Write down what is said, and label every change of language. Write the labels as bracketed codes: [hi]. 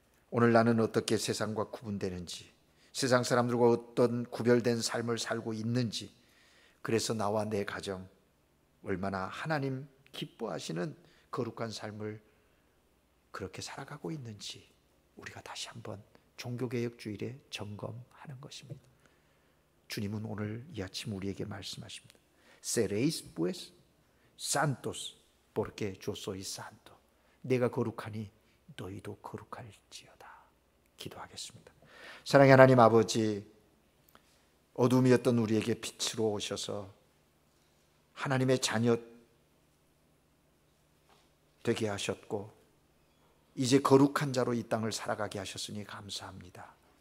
[ko] 오늘 나는 어떻게 세상과 구분되는지, 세상 사람들과 어떤 구별된 삶을 살고 있는지, 그래서 나와 내 가정 얼마나 하나님 기뻐하시는 거룩한 삶을 그렇게 살아가고 있는지 우리가 다시 한번 종교개혁주일에 점검하는 것입니다. 주님은 오늘 이 아침 우리에게 말씀하십니다. [es] Seréis pues santos porque yo soy santo. [ko] 내가 거룩하니 너희도 거룩할지어다. 기도하겠습니다. 사랑의 하나님 아버지, 어둠이었던 우리에게 빛으로 오셔서 하나님의 자녀 되게 하셨고 이제 거룩한 자로 이 땅을 살아가게 하셨으니 감사합니다.